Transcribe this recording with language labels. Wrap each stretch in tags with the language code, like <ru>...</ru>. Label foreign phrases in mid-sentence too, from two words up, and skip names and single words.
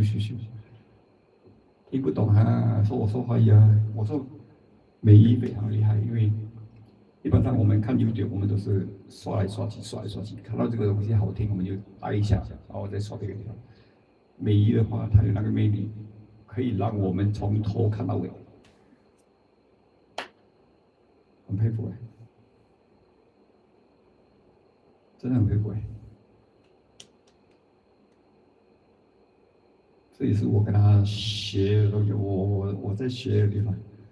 <zh>聽不懂啊，說我說華語啊，我說美語非常厲害，因為一般上我們看 YouTube，我們都是刷來刷去，看到這個東西好聽，我們就待一下，然後再刷別個地方。美語的話，它有那個魅力，可以讓我們從頭看到尾，很佩服哎。真的很佩服哎，这也是我跟他学的东西，我在学的地方。</zh>